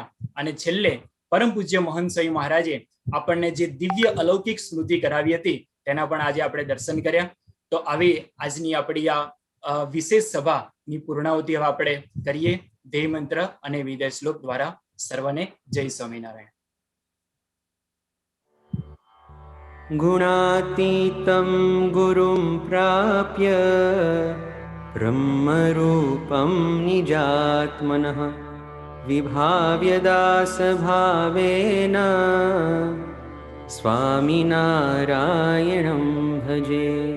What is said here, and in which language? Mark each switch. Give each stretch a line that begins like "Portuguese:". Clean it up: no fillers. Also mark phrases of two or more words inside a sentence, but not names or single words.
Gujarati: અને છેલ્લે પરમ પૂજ્ય મહંત શાહી મહારાજે આપણને જે દિવ્ય અલૌકિક સ્મૃતિ કરાવી હતી તેના પણ આજે આપણે દર્શન કર્યા. તો આવી આજની આપણી આ વિશેષ સભાની પૂર્ણાહુતિ હવે આપણે કરીએ ધ્યેય મંત્ર અને વિદાય શ્લોક દ્વારા. સર્વને જય સ્વામિનારાયણ.
Sanskrit: गुणातीतं गुरुं प्राप्य ब्रह्मरूपं निजात्मनः विभाव्य दासभावेन स्वामिनारायणं भजे.